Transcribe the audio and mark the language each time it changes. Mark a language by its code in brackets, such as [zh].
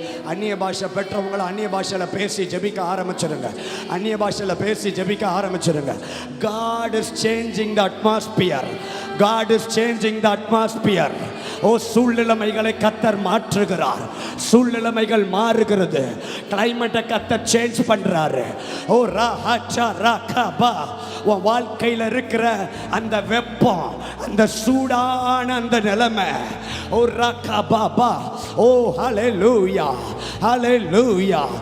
[ta] அந்நிய பாஷை பெற்றவங்களை அந்நிய பாஷையில் பேசி ஜெபிக்க ஆரம்பிச்சிருங்க, அந்நிய பாஷையில் பேசி ஜெபிக்க ஆரம்பிச்சிருங்க. [en] God is changing the atmosphere. God is changing the atmosphere. [ta] ஓ சூழ்நிலைமைகளை கத்தர் மாற்றுகிறார், சூழ்நிலைமைகள் மாறுகிறது, கிளைமேட்டை கத்தர் சேஞ்ச் பண்றாரு. ஓ ராஹா ராகபா. உன் வாழ்க்கையில் இருக்கிற அந்த வெப்பம், அந்த சூடான அந்த நிலைமை, ஓ ராகபா, ஓ ஹalleluya ஹalleluya.